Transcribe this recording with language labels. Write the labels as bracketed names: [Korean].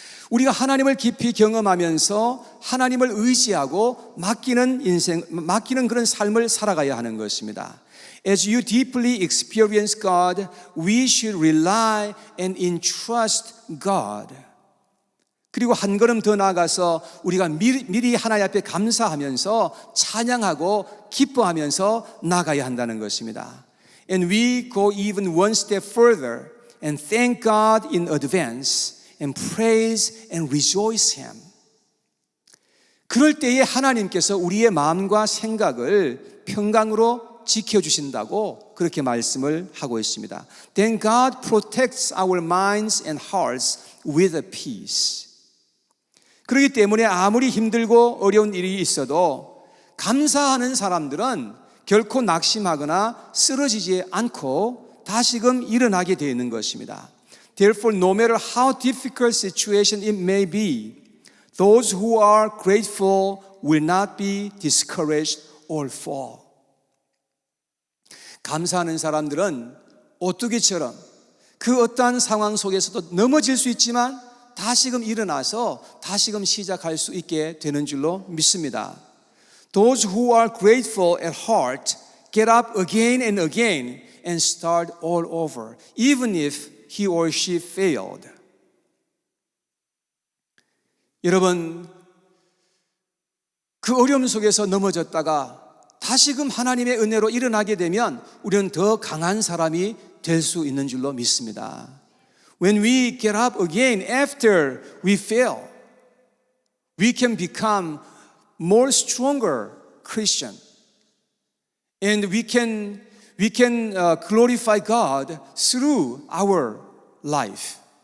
[Korean] 우리가 하나님을 깊이 경험하면서 하나님을 의지하고 맡기는 그런 삶을 살아가야 하는 것입니다. [English] As you deeply experience God, we should rely and entrust God. [Korean] 그리고 한 걸음 더 나아가서 우리가 미리 하나님 앞에 감사하면서 찬양하고 기뻐하면서 나가야 한다는 것입니다. [English] And we go even one step further and thank God in advance and praise and rejoice Him. [Korean] 그럴 때에 하나님께서 우리의 마음과 생각을 평강으로 지켜주신다고 그렇게 말씀을 하고 있습니다. [English] Then God protects our minds and hearts with a peace. [Korean] 그렇기 때문에 아무리 힘들고 어려운 일이 있어도 감사하는 사람들은 결코 낙심하거나 쓰러지지 않고 다시금 일어나게 되어 있는 것입니다. [English] Therefore, no matter how difficult situation it may be, those who are grateful will not be discouraged or fall. [Korean] 감사하는 사람들은 오뚜기처럼 그 어떠한 상황 속에서도 넘어질 수 있지만 다시금 일어나서 다시금 시작할 수 있게 되는 줄로 믿습니다. [English] Those who are grateful at heart get up again and again and start all over, even if he or she failed. [Korean] 여러분, 그 어려움 속에서 넘어졌다가 다시금 하나님의 은혜로 일어나게 되면 우리는 더 강한 사람이 될 수 있는 줄로 믿습니다. [English] When we get up again after we fail, we can become more stronger Christian. And we can glorify God through our life.